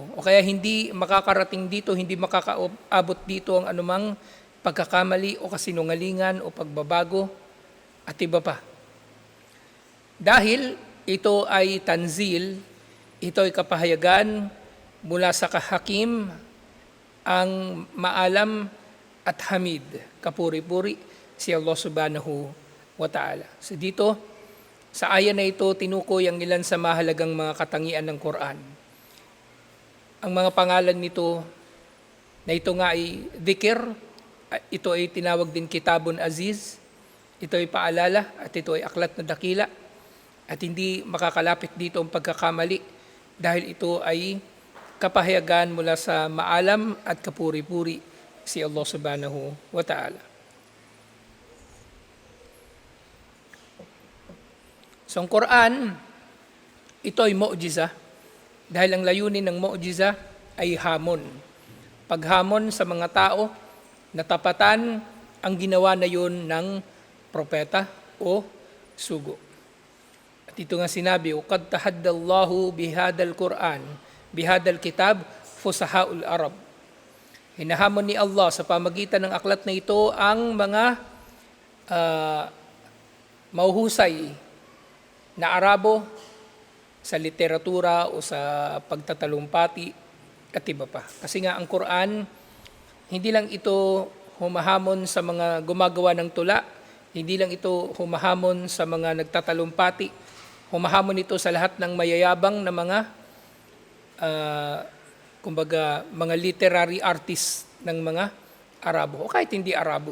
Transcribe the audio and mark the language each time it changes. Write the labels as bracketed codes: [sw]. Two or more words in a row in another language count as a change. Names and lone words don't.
[tl] O kaya hindi makakarating dito, hindi makakaabot dito ang anumang pagkakamali o kasinungalingan o pagbabago at iba pa. Dahil ito ay tanzil, ito ay kapahayagan mula sa kahakim, ang maalam at hamid, kapuri-puri si Allah [ar] سبحانه وتعالى. [tl] So dito, sa aya na ito, tinukoy ang ilan sa mahalagang mga katangian ng Quran. Ang mga pangalan nito, na ito nga ay dhikr, ito ay tinawag din [ar] كتاب عزيز, [tl] ito ay paalala at ito ay aklat na dakila at hindi makakalapit dito ang pagkakamali dahil ito ay kapahayagan mula sa maalam at kapuri-puri si Allah [ar] سبحانه وتعالى. [tl] So ang Quran, ito ay mu'jiza dahil ang layunin ng mu'jiza ay hamon. Paghamon sa mga tao na tapatan ang ginawa na yun ng propeta o sugo. At ito nga sinabi, [ar] وَقَدْ تَحَدَّ اللَّهُ بِهَذَا الْقُرْآنِ بِهَذَا الْكِتَابِ فُصَحَاءُ الْعَرَبِ. [tl] Hinahamon ni Allah sa pamagitan ng aklat na ito ang mga mahuhusay na Arabo sa literatura o sa pagtatalumpati at iba pa. Kasi nga ang Quran, hindi lang ito humahamon sa mga gumagawa ng tula, hindi lang ito humahamon sa mga nagtatalumpati, humahamon ito sa lahat ng mayayabang na mga mga [en] literary artists [tl] ng mga Arabo o kahit hindi Arabo.